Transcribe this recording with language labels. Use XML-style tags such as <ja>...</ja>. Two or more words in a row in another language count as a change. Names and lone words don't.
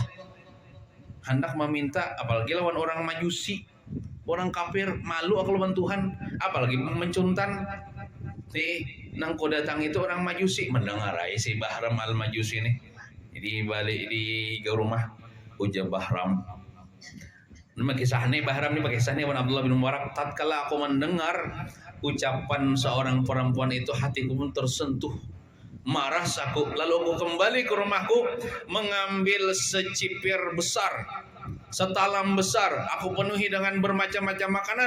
<bjn>Hendak meminta, apalagi lawan orang majusi, orang kafir, malu aku lawan Tuhan, apalagi mencuntan." Nang ku datang itu orang majusi, mendengar si Bahram al-Majusi ini. Jadi balik di rumah ujar Bahram.</bjn> <id>Nama kisahnya Bahram ini pakai kisahnya Abdullah bin Mubarak. Tatkala aku mendengar ucapan seorang perempuan itu, hatiku pun tersentuh. Marah aku, lalu aku kembali ke rumahku mengambil secipir besar, setalam besar, aku penuhi dengan bermacam-macam makanan.</id>